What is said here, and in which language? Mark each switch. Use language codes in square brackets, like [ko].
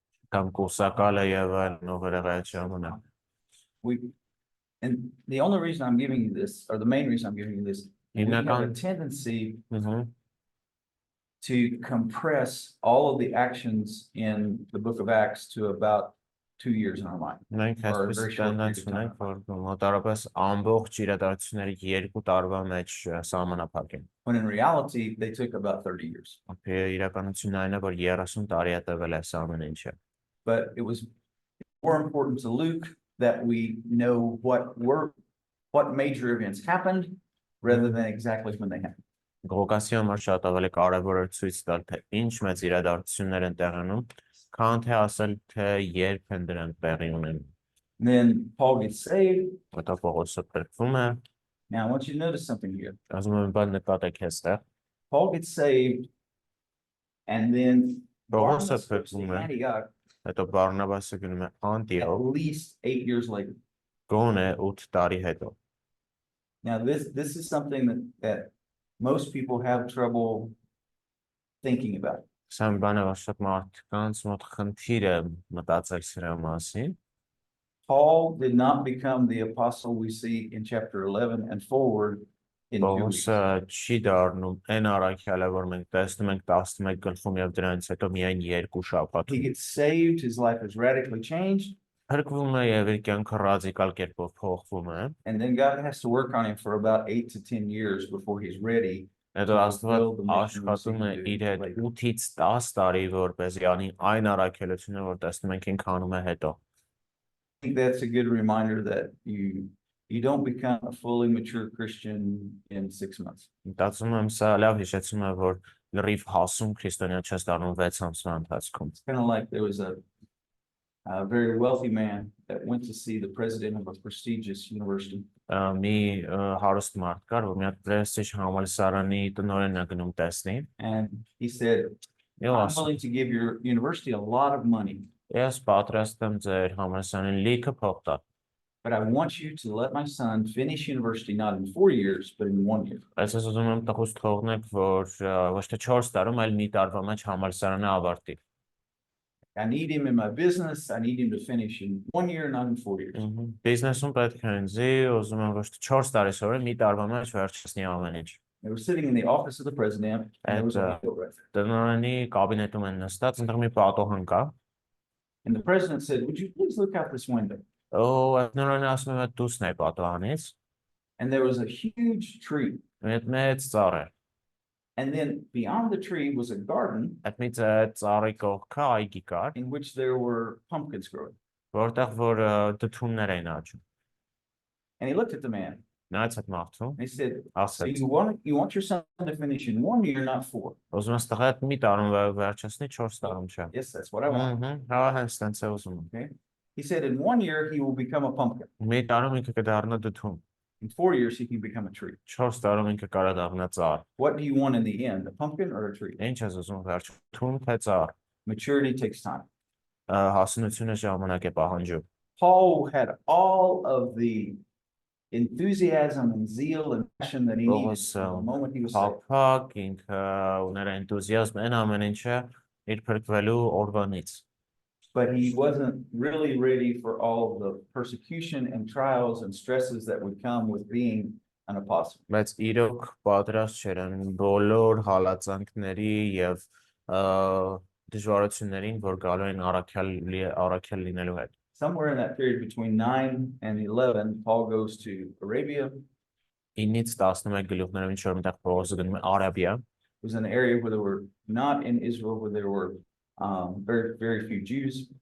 [hy] Կամ կուսակալը եւ այլն ով եղել այդ ժամանակ։ [en] and the only reason I'm giving you this, or the main reason I'm giving you this, we have a [hy] Հիմնական [en] tendency to compress all of the actions in the book of Acts to about 2 years in our mind. [hy] Մենք [en] Or a [hy] այսպես [en] very short [hy] տենդենց [en] period of [hy] ունենք, որ մոտարապես ամբողջ իրադարձությունների 2 տարվա մեջ սահմանափակ են։ [en] When in reality, they took about 30 years. [hy] Իրականությունն այն է, որ 30 տարի է տևել այս ամեն ինչը։ [en] But it was more important to Luke that we know what major events happened rather than exactly when they happened. [hy] Ղուկասի համար շատ ավելի կարևոր է ցույց տալ, թե ինչ մեծ իրադարձություններ են տեղի ունենում, քան թե ասել, թե երբ են դրանք տեղի ունենում։ [en] Then Paul gets saved. [hy] Հետո Պողոսը փրկվում է։ [en] Now, I want you to notice something here. [hy] Ասում եմ, բան նկատեք այստեղ։ [en] Paul gets saved, and then [hy] Պողոսը [en] Barnabas goes to [hy] փրկվում է, [en] Antioch [hy] հետո Բարնաբասը գնում է [en] at [hy] Անտիոք, [en] least 8 years later. [hy] գոնե 8 տարի հետո։ [en] Now, this is something that most people have trouble thinking about. [hy] Սա մի բան է, որ շատ մարդկանց մոտ խնդիր է մտածել սրա մասին։ [en] Paul did not become the apostle we see in chapter 11 and forward in 2 weeks. [hy] Պողոսը չի դառնում այն առաքյալը, որ մենք տեսնում ենք 11 գլխում եւ դրանից հետո միայն 2 [en] He [hy] շաբաթում։ [en] gets saved, his life is radically changed, [hy] Փրկվում է եւ իր կյանքը ռադիկալ կերպով փոխվում է։ [en] and then God has to work on him for about 8 to 10 years before he's ready. [hy] Հետո Աստված աշխատում է իր հետ 8-ից 10 տարի, որպեսզի անի այն առաքելությունը, որ տեսնում ենք ինքը անում է հետո։ [en] I think that's a good reminder that you don't become a fully mature Christian in 6 months. [hy] Մտածում եմ սա լավ հիշեցում է, որ լրիվ հասուն քրիստոնյա չես դառնում 6 ամսվա ընթացքում։ [en] It's kind of like there was a very wealthy man that went to see the president of a prestigious university. [hy] Մի հարուստ մարդ կար, որ մի հատ պրեստիժ համալսարանի տնօրենն է գնում տեսնի։ [en] And he said, [hy] Եվ [en] I'm [hy] ասում, [en] willing to give your university a lot of money, [hy] ես պատրաստ եմ ձեր համալսարանին լիքը փող տալ, [en] but I want you to let my son finish university not in 4 years, but in 1 year. [hy] բայց ես ուզում եմ տղուս թողնեք, որ ոչ թե 4 տարում, այլ մի տարվա մեջ համալսարանը ավարտի։ [en] I need him in my business. I need him to finish in 1 year, not in 4 years. [hy] Բիզնեսում պետք է ինձի, ուզում եմ ոչ թե 4 տարի սովորել, մի տարվա մեջ վերջացնի ամեն ինչ։ [en] They were sitting in the office of the president, and there was a window right there. [hy] Տնօրենի կաբինետում են նստած, այնտեղ մի պատոհան կա։ [en] And the president said, would you please look out this window? [hy] Տնօրենը ասում է դուսն է պատոհանից, [en] And there was a huge tree. [hy] մեծ ծառ է։ [en] And then beyond the tree was a garden [hy] Այդ մի ծառի կողքը այգի կար, [en] in which there were pumpkins growing. [hy] որտեղ որ դդումներ էին աճում։ [en] And he looked at the man [hy] Նայեց այդ մարդուն, [en] and he said, so [hy] ասեց. [en] you want your son to finish in 1 year, not 4? [hy] Ուզում ես տղա այդ մի տարում վերջացնի 4 տարում չէ։ [en] Yes, that's what I want. [hy] Հա, հենց տենց է ուզում։ [en] Okay. He said in 1 year, he will become a pumpkin. [hy] Մի տարում ինքը կդառնա դդում, [en] In 4 years, he can become a tree. [hy] 4 տարում ինքը կարա դառնա ծառ։ [en] What do you want in the end, a pumpkin or a tree? [hy] Ինչ ես ուզում վերջում, թե ծառ։ [en] Maturity takes time. [hy] Հասունությունը ժամանակ է պահանջում։ [en] Paul had all of the enthusiasm and zeal and passion that he needed from the moment he was saved. [hy] Փափակ ինքը ուներ էնտուզիազմ այն ամեն ինչը իր փրկվելու օրվանից։ [en] But he wasn't really ready for all the persecution and trials and stresses that would come with being an apostle. [hy] Բայց իրոք պատրաստ չէր այն բոլոր հալածանքների եւ դժվարություններին, որ գալու են առաքյալ լինելու հետ։ [en] Somewhere in that period between 9 and 11, Paul goes to Arabia. [hy] 9-ից 11 գլուխներով ինչ որ մտեղ Պողոսը գնում է Արաբիա։ [en] It was an area where there were not in Israel where there were very, very few Jews.